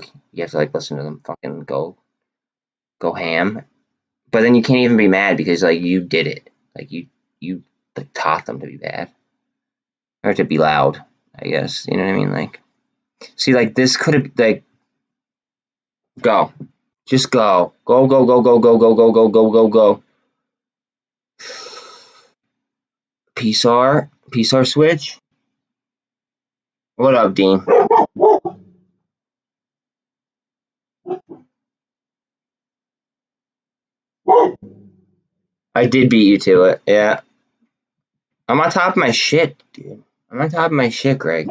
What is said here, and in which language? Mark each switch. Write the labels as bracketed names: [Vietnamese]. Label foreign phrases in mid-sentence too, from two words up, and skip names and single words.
[English] You have to like listen to them fucking go ham. But then you can't even be mad because like you did it. Like you like taught them to be bad. Or to be loud, I guess. You know what I mean? Like, see, like this could have like go. Just go. Go, go, go, go, go, go, go, go, go, go, go. PSAR switch. What up, Dean? I did beat you to it, yeah. I'm on top of my shit, dude. I'm on top of my shit, Greg.